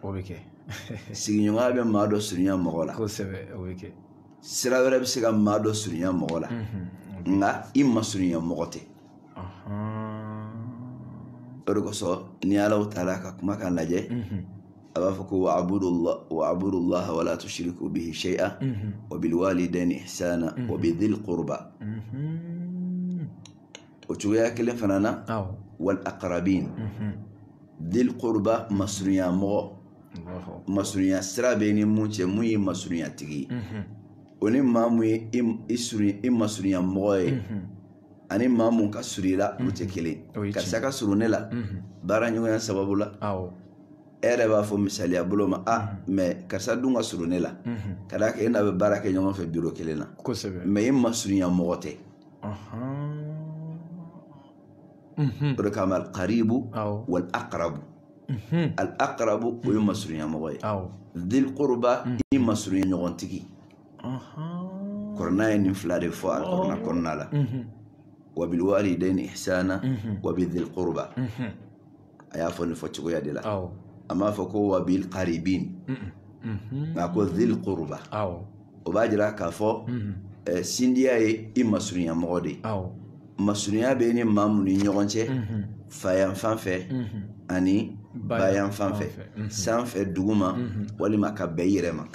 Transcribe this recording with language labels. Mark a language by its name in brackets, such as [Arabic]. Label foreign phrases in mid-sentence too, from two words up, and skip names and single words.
[Bambara] Sigiɲɔgɔnya bɛ maa dɔ surunya mɔgɔ la. Sira wɛrɛ bɛ se ka maa dɔ surunya mɔgɔ la nka i masurunya mɔgɔ tɛ. O de kosɔn ni Ala taala ka kumakan lajɛ a b'a fɔ ko [Arabic] واعبدوا الله ولا تشركوا به شيئا وبالوالدين إحسانا وبذي القربى. [Bambara] O cogoya kelen fana na [Arabic] والأقربين. ذي القربى [Bambara] masurunya mɔgɔ. Masurunya sira bɛ ni mun cɛ mun ye masurunya tigi ye. O ni maa mun ye i masurunya mɔgɔ ye ani maa mun ka surun i la olu tɛ kelen. Karisa ka surun ne la baara ɲɔgɔnya sababu la. E yɛrɛ b'a fɔ misaliya bolo ma mɛ karisa dun ka surun ne la ka d'a kan e n'a bɛ baara kɛ ɲɔgɔn fɛ biro kelen na mɛ i masurunya mɔgɔ tɛ. O de kama [Arabic] القريب والأقرب. [Bambara] Al-aqrabu o ye masurunya mɔgɔ ye. [Arabic] ذي القربى [Bambara] i masurunya ɲɔgɔn tigi. Kɔrɔna ye nin fila de fɔ al-Qur'an kɔnɔna la. [Arabic] وبالوالدين إحسانا وبذي القربى. [Bambara] A y'a fɔ nin fɔ cogoya de la. A m'a fɔ ko [Arabic] وبالقريب [Bambara] nka ko [Arabic] ذي القربى. [Bambara] O b'a jira k'a fɔ sindiya ye i masurunya mɔgɔ de ye. Masurunya bɛ ni maa mun ni ɲɔgɔn cɛ fa yan fan fɛ ani ba yan fan fɛ sanfɛ duguma walima ka bɛn i yɛrɛ ma.